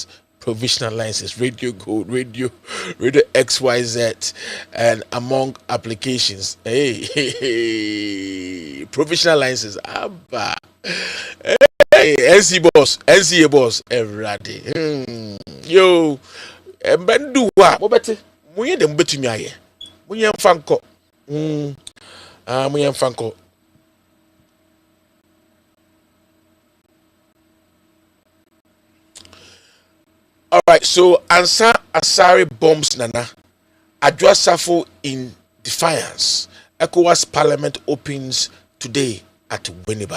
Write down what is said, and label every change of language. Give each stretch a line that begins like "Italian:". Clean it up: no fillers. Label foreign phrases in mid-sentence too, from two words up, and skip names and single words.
English: Radio Gold, Radio XYZ, and among applications. Hey, provisional license. Abba. Hey, NCA boss, everybody.
Akan: Yo, Bendu wa, Bobete, Muye dem betumi aye. Muye mfanko. Muye mfanko.
English: All right, so Ansar Asari bombs Nana. Adwa Safo in defiance. ECOWAS Parliament opens today at Winneba.